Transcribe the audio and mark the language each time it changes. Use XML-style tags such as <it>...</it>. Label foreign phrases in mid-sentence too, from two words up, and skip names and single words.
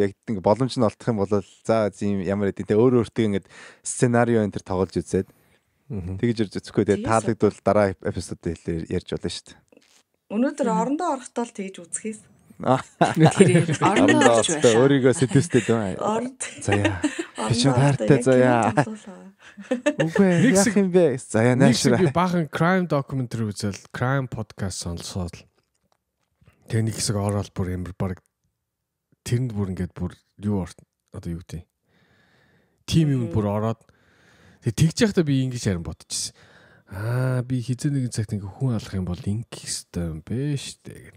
<mn>Яг ингэ боломж нь олдох юм бол за тийм ямар хэдийн те өөр өөртөө ингэ сценарио энэ төр тоглож үзээд тэгж ирж үзэхгүй те таалагдвал дараа эпизод дээр ярьж болно шүү дээ. Өнөөдөр орондоо орохдоо л тэгж үзэхээс. Тэр орно гэж байна. Өөрийгөө сэтгүүлстэй дөө. Орд. За яа. Би ч таартай за яа. Үгүй яах юм бэ? За яа наашра. Би баахан</mn> <en>crime documentary</en> <mn>үзэл,</mn> <en>crime podcast</en> <mn>сонсоод тэг нэг хэсэг ороод бүр амар баг тэрэнд бүр ингээд бүр юу одоо юу гэдэг. Тим юм бүр ороод тэгж яхад би ингэж харин бодчихсон. Би хизээ нэгэн цагт ингээ хүн алах юм бол ингэх хэрэгтэй юм бэ штэ гэл.</mn>